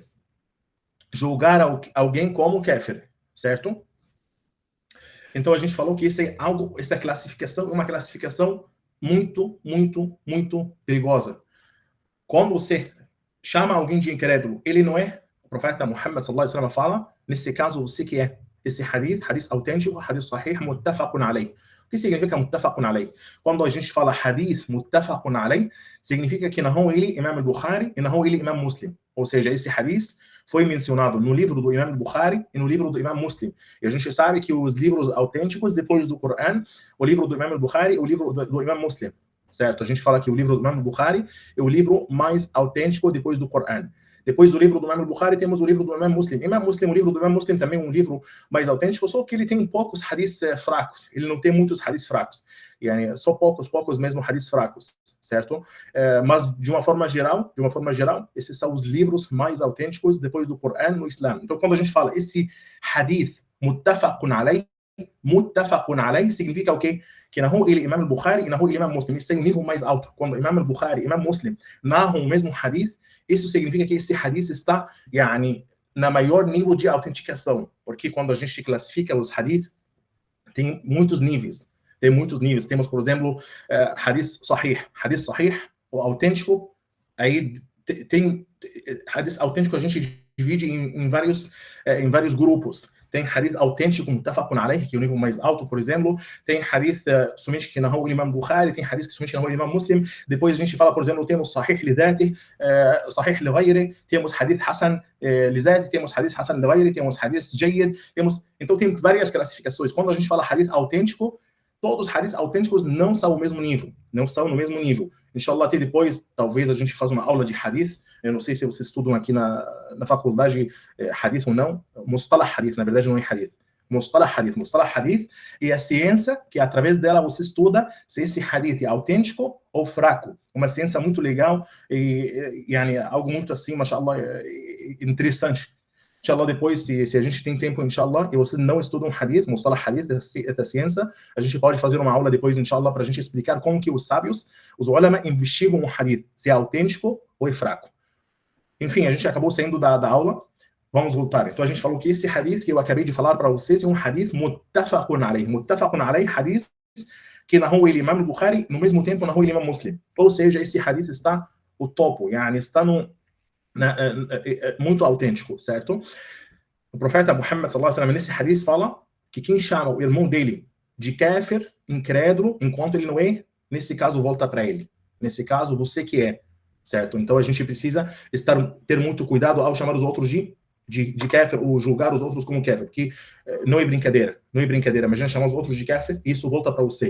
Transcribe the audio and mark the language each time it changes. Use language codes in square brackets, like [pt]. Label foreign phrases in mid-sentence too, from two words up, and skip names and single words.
[pt] Julgar alguém como kafir, certo? Então a gente falou que essa classificação é uma classificação muito, muito, muito perigosa. Quando você chama alguém de incrédulo, ele não é, o profeta Muhammad [ar] صلى الله عليه وسلم [pt] fala, nesse caso você que é. Esse hadith autêntico, [ar] حديث صحيح، متفق عليه. [pt] O que significa [ar] متفق عليه? [pt] Quando a gente fala [ar] حديث متفق عليه, [pt] significa que narrou ele Imam al-Bukhari e narrou ele Imam Muslim. Ou seja, esse hadith foi mencionado no livro do Imam Bukhari e no livro do Imam Muslim. E a gente sabe que os livros autênticos, depois do Coran, o livro do Imam Bukhari e o livro do Imam Muslim. Certo? A gente fala que o livro do Imam Bukhari é o livro mais autêntico depois do Coran. Depois do livro do Imam Bukhari, temos o livro do Imam Muslim. O livro do Imam Muslim também é um livro mais autêntico, só que ele tem poucos hadiths fracos. Ele não tem muitos hadiths fracos. Só poucos mesmo hadiths fracos, certo? Mas, de uma forma geral, esses são os livros mais autênticos depois do Coran no Islã. Então, quando a gente fala esse [ar] حديث متفق عليه, متفق عليه [pt] significa o quê? Que narrou ele Imam al-Bukhari e narrou ele Imam Muslim. Isso é um nível mais alto. Quando Imam al-Bukhari e Imam Muslim narram o mesmo hadith, isso significa que esse hadith está, yani, na maior nível de autenticação. Porque quando a gente classifica os hadith, tem muitos níveis. Tem muitos níveis. Temos, por exemplo, [ar] حديث صحيح. حديث صحيح, [pt] o autêntico, aí tem hadith autêntico, a gente divide em vários grupos. Tem hadith autêntico, [ar] متفق عليه, [pt] que é o nível mais alto, por exemplo. Tem hadith somente que narrou o Imam Bukhari, tem hadith que somente narrou o Imam Muslim. Depois a gente fala, por exemplo, temos [ar] صحيح لذاته، صحيح لغيره, [pt] temos [ar] حديث حسن لذاته, [pt] temos [ar] حديث حسن لغيره, [pt] temos [ar] حديث جيد, [pt] então tem várias classificações. Quando a gente fala hadith autêntico, todos os hadiths autênticos não são o mesmo nível, não são no mesmo nível. Inshallah, até depois, talvez a gente faça uma aula de hadith. Eu não sei se vocês estudam aqui na faculdade hadith ou não. [ar] مصطلح حديث, [pt] na verdade, não é hadith. [ar] مصطلح حديث [pt] é a ciência que, através dela, você estuda se esse hadith é autêntico ou fraco. Uma ciência muito legal e algo muito assim, mashallah, interessante. Inshallah, depois, se a gente tem tempo, inshallah, e vocês não estudam [ar] حديث، مصطلح حديث, [pt] da ciência, a gente pode fazer uma aula depois, inshallah, para a gente explicar como que os sábios, os ulama, investigam o hadith, se é autêntico ou é fraco. Enfim, a gente acabou saindo da aula. Vamos voltar. Então, a gente falou que esse hadith que eu acabei de falar para vocês é um [ar] حديث متفق عليه. متفق عليه, [pt] hadith que narrou ele Imam Bukhari, no mesmo tempo narrou ele Imam Muslim. Ou seja, esse hadith está o topo, está muito autêntico, certo? O profeta Muhammad [ar] صلى الله عليه وسلم [pt] nesse hadith fala que quem chama o irmão dele de kafir, incrédulo, enquanto ele não é, nesse caso volta para ele. Nesse caso, você que é, certo? Então a gente precisa ter muito cuidado ao chamar os outros de kafir, ou julgar os outros como kafir, porque não é brincadeira, mas a gente chama os outros de kafir, isso volta para você.